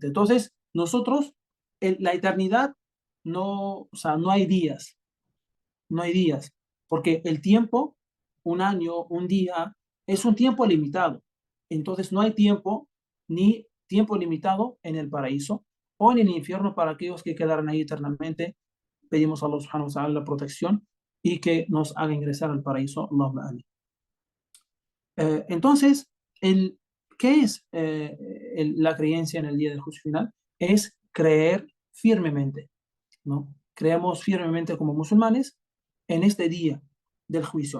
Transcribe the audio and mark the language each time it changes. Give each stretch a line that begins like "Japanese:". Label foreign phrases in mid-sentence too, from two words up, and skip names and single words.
Spanish: Entonces, nosotros, la eternidad, no, o sea, no hay días, porque el tiempo, un año, un día, es un tiempo limitado. Entonces no hay tiempo, ni tiempo limitado en el paraíso o en el infierno para aquellos que quedaran ahí eternamente. Pedimos a
Arabic: الله سبحانه وتعالى
Spanish: la protección y que nos haga ingresar al paraíso.
Arabic: اللهم آمين.
Spanish: Entonces, ¿qué es la creencia en el día del juicio final? Es creer firmemente, ¿no? Creemos firmemente como musulmanes en este día del juicio.